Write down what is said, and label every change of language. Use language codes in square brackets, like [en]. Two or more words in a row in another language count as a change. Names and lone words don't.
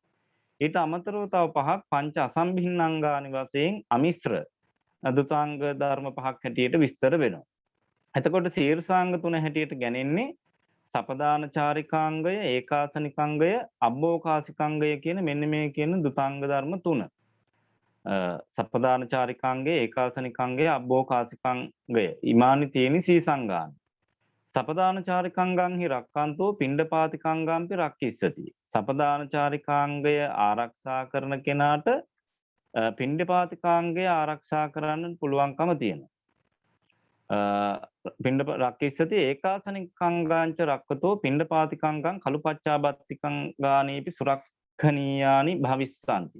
[si] ඊට අමතරව තව පහක් [pi] පංච අසම්භින්නංගානි [si] වශයෙන් අමිශ්‍ර දුතාංග ධර්ම පහක් හැටියට විස්තර වෙනවා. එතකොට ශීර්ෂාංග තුන හැටියට ගැනෙන්නේ සපදාන චාරිකාංගය, ඒකාසනිකාංගය, අබ්බෝකාසිකාංගය කියන මෙන්න මේ කියන දුතාංග ධර්ම තුන. [pi] සපදාන චාරිකාංගය, ඒකාසනිකාංගය, අබ්බෝකාසිකාංගය ඉමානි තේනි සීසංගාන. සපදාන චාරිකාංගං හි රක්칸තෝ පිණ්ඩපාතිකාංගම්පි රක්කිස්සති. [si] සපදාන චාරිකාංගය ආරක්ෂා කරන කෙනාට පිණ්ඩපාතිකාංගය ආරක්ෂා කරන්න පුළුවන්කම තියෙනවා. [pi] පිණ්ඩ රක්කිස්සති ඒකාසනිකංගාංච රක්කතෝ පිණ්ඩපාතිකංගං කලුපච්චාබත්තිකංගානීපි සුරක්ඛනීයානි භවිස්සanti.